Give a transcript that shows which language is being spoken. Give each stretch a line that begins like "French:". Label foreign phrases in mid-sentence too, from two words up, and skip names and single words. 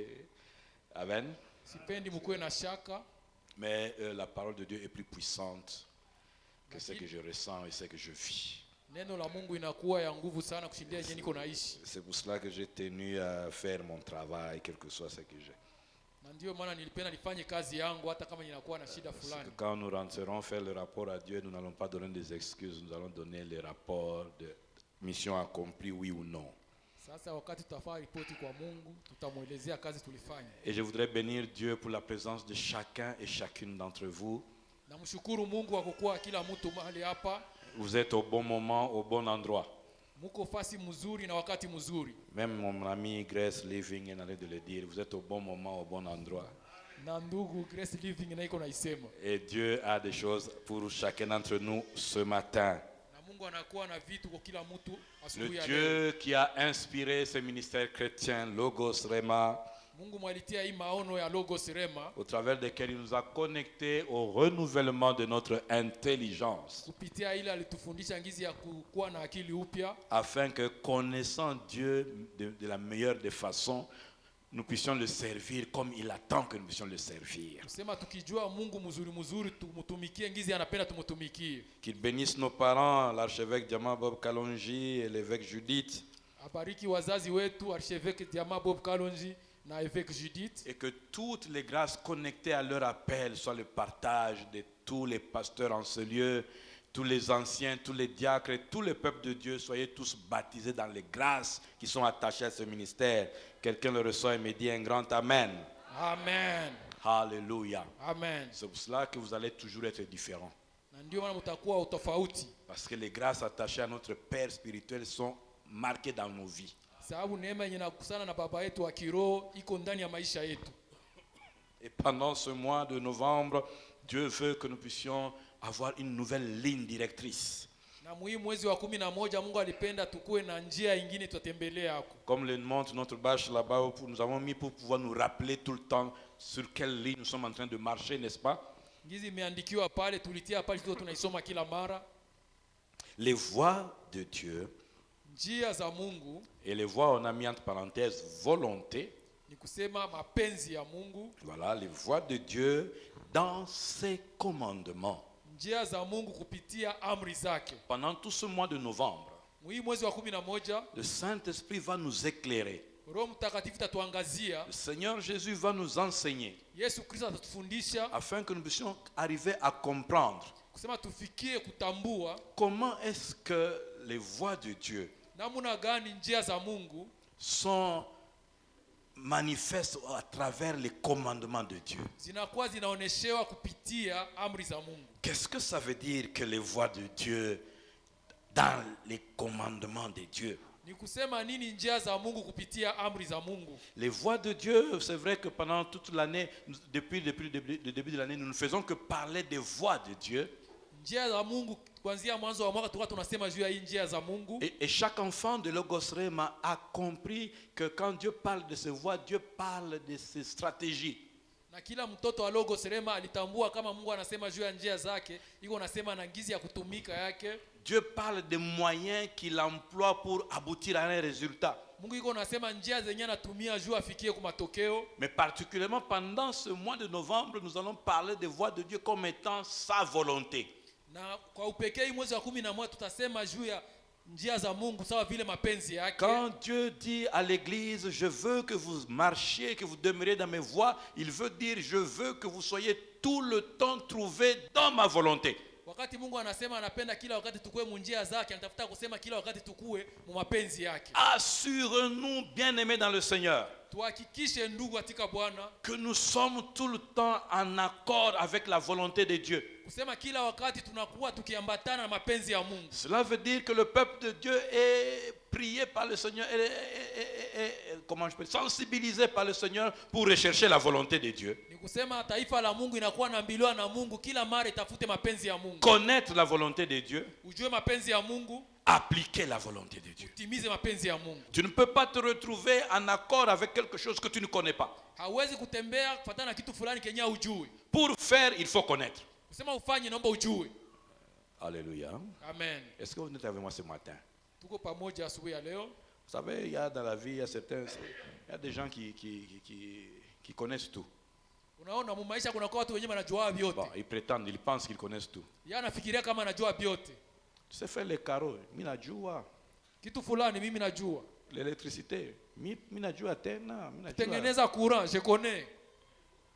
French: Amen. Mais la parole de Dieu est plus puissante que ce que je ressens et ce que je vis. C'est pour cela que j'ai tenu à faire mon travail, quel que soit ce que j'ai.
Swahili: Na ndio maana nilipenda nifanye kazi yangu hata kama ninakuwa na shida
French: Parce que
Swahili: fulani.
French: quand nous rentrerons faire le rapport à Dieu, nous n'allons pas donner des excuses, nous allons donner les rapports de mission accomplie, oui ou non.
Swahili: Sasa wakati tutafanya ripoti kwa Mungu, tutamuelezea kazi tulifanya.
French: Et je voudrais bénir Dieu pour la présence de chacun et chacune d'entre vous.
Swahili: Namshukuru Mungu kwa kuwa kila mtu mahali hapa.
French: Vous êtes au bon moment, au bon endroit.
Swahili: Muko fasi mzuri na wakati mzuri.
French: Même mon ami Grace Living est en train de le dire, vous êtes au bon moment, au bon endroit.
Swahili: Na ndugu Grace Living na iko naisema.
French: Et Dieu a des choses pour chacun d'entre nous ce matin.
Swahili: Na Mungu anakuwa na vitu kwa kila mtu
French: Le
Swahili: asubuhi ya leo.
French: Dieu qui a inspiré ce ministère chrétien, Logos Rema,
Swahili: Mungu mwalitia hii maono ya Logos Rema
French: au travers desquels il nous a connectés au renouvellement de notre intelligence,
Swahili: kupitia ile alitufundisha ngizi ya kuwa na akili upya,
French: afin que, connaissant Dieu de la meilleure des façons, nous puissions le servir comme il attend que nous puissions le servir.
Swahili: kusema tukijua Mungu mzuri tumutumikie ngizi anapenda tumutumikie.
French: Qu'il bénisse nos parents, l'archevêque Diama Bob Kalonji et l'évêque Judith,
Swahili: Abariki wazazi wetu Archevêque Diama Bob Kalonji na évêque Judith,
French: et que toutes les grâces connectées à leur appel soient le partage de tous les pasteurs en ce lieu, tous les anciens, tous les diacres et tout le peuple de Dieu. Soyez tous baptisés dans les grâces qui sont attachées à ce ministère. Quelqu'un le reçoit et me dit un grand Amen. Amen. Alléluia. Amen. C'est pour cela que vous allez toujours être différents.
Swahili: Na ndio maana mtakuwa utofauti.
French: Parce que les grâces attachées à notre Père spirituel sont marquées dans nos vies.
Swahili: Sababu neema yenye nakusana na baba yetu wa kiroho iko ndani ya maisha yetu.
French: Et pendant ce mois de novembre, Dieu veut que nous puissions avoir une nouvelle ligne directrice.
Swahili: Na mwezi wa 11 Mungu alipenda tukue na njia nyingine tutatembelea hako.
French: Comme le montre notre bâche là-bas, nous avons mis pour pouvoir nous rappeler tout le temps sur quelle ligne nous sommes en train de marcher, n'est-ce pas?
Swahili: Ngizi imeandikiwa pale, tulitia pale tu tunaisoma kila mara.
French: Les voies de Dieu,
Swahili: Njia za Mungu,
French: et les voies, on a mis entre parenthèses volonté.
Swahili: ni kusema mapenzi ya Mungu.
French: Voilà, les voies de Dieu dans ses commandements.
Swahili: Njia za Mungu kupitia amri zake.
French: Pendant tout ce mois de novembre,
Swahili: Mwezi wa 11
French: le Saint-Esprit va nous éclairer.
Swahili: Roho Mtakatifu tatuangazia.
French: Le Seigneur Jésus va nous enseigner
Swahili: Yesu Kristo atatufundisha
French: afin que nous puissions arriver à comprendre
Swahili: kusema tufikie kutambua
French: comment est-ce que les voies de Dieu
Swahili: namna gani njia za Mungu
French: sont manifestes à travers les commandements de Dieu.
Swahili: zinakuwa zinaoneshewa kupitia amri za Mungu.
French: Qu'est-ce que ça veut dire que les voies de Dieu dans les commandements de Dieu?
Swahili: Ni kusema nini njia za Mungu kupitia amri za Mungu?
French: Les voies de Dieu, c'est vrai que pendant toute l'année, depuis le début de l'année, nous ne faisons que parler des voies de Dieu.
Swahili: Njia za Mungu kuanzia mwanzo wa mwaka tunasema juu ya hii njia za Mungu.
French: Et chaque enfant de Logos Rema a compris que quand Dieu parle de ses voies, Dieu parle de ses stratégies.
Swahili: Na kila mtoto wa Logos Rema alitambua kama Mungu anasema juu ya njia zake, iko anasema na ngizi ya kutumika yake.
French: Dieu parle des moyens qu'il emploie pour aboutir à un résultat.
Swahili: Mungu iko anasema njia zenye anatumia juu afikie kwa matokeo.
French: Mais particulièrement pendant ce mois de novembre, nous allons parler des voies de Dieu comme étant sa volonté.
Swahili: Na kwa upekee mwezi wa 11 tutasema juu ya njia za Mungu sawa vile mapenzi yake.
French: Quand Dieu dit à l'église, je veux que vous marchiez, que vous demeuriez dans mes voies, il veut dire, je veux que vous soyez tout le temps trouvés dans ma volonté.
Swahili: Wakati Mungu anasema anapenda kila wakati tukue munjia zake, anatafuta kusema kila wakati tukue mu mapenzi yake.
French: Assure-nous, bien-aimés dans le Seigneur,
Swahili: Tuhakikishe ndugu katika Bwana
French: que nous sommes tout le temps en accord avec la volonté de Dieu.
Swahili: kusema kila wakati tunakuwa tukiambatana na mapenzi ya Mungu.
French: Cela veut dire que le peuple de Dieu est prié par le Seigneur, comment je peux dire, sensibilisé par le Seigneur pour rechercher la volonté de Dieu.
Swahili: Ni kusema taifa la Mungu inakuwa naambiliwa na Mungu kila mara itafute mapenzi ya Mungu.
French: Connaître la volonté de Dieu,
Swahili: Ujue mapenzi ya Mungu,
French: appliquer la volonté de Dieu.
Swahili: utimize mapenzi ya Mungu.
French: Tu ne peux pas te retrouver en accord avec quelque chose que tu ne connais pas.
Swahili: Hauwezi kutembea kufuatana na kitu fulani kenye hujui.
French: Pour faire, il faut connaître.
Swahili: Kusema ufanye naomba ujue.
French: Alléluia. Amen. Est-ce que vous êtes avec moi ce matin?
Swahili: Tuko pamoja asubuhi ya leo.
French: Vous savez, il y a dans la vie, il y a des gens qui connaissent tout.
Swahili: Unaona mu maisha kuna watu wenyewe wanajua vyote.
French: Bon, ils prétendent, ils pensent qu'ils connaissent tout.
Swahili: Yeye anafikiria kama anajua vyote.
French: Tu sais faire les carreaux,
Swahili: minajua. Kitu fulani mimi najua. L'électricité, minajua tena, minajua. Tengeneza courant,
French: je connais.